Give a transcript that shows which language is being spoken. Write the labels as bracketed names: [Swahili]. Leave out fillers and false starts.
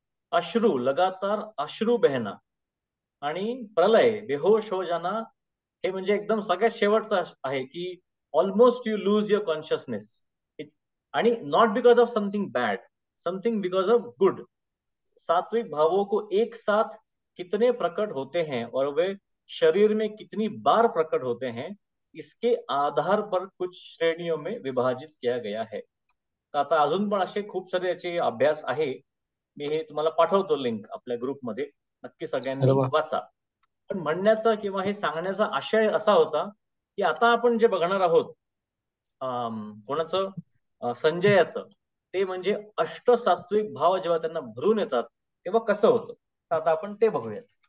[Hindi] अश्रू, लगातार अश्रू बहना. आणि प्रलय, बेहोश हो जाना. [Marathi] हे म्हणजे एकदम सगळ्यात शेवटचं आहे की [English] Almost you lose your consciousness. आणि not because of something bad, something because of good. [Hindi] सात्विक भावों को एक साथ कितने प्रकट होते हैं और वे शरीर में कितनी बार प्रकट होते हैं, इसके आधार पर कुछ श्रेणियों में विभाजित किया गया है. [Marathi] तर आता अजून पण असे खूप सारे याचे अभ्यास आहे. मी हे तुम्हाला पाठवतो लिंक आपल्या ग्रुपमध्ये, नक्की सगळ्यांनी वाचा. पण म्हणण्याचा किंवा हे सांगण्याचा आशय असा होता की आता आपण जे बघणार आहोत, कोणाचं, संजयाचं, ते म्हणजे अष्टसात्विक भाव जेव्हा त्यांना भरून येतात तेव्हा कसं होतं. तर आता आपण ते बघूयात.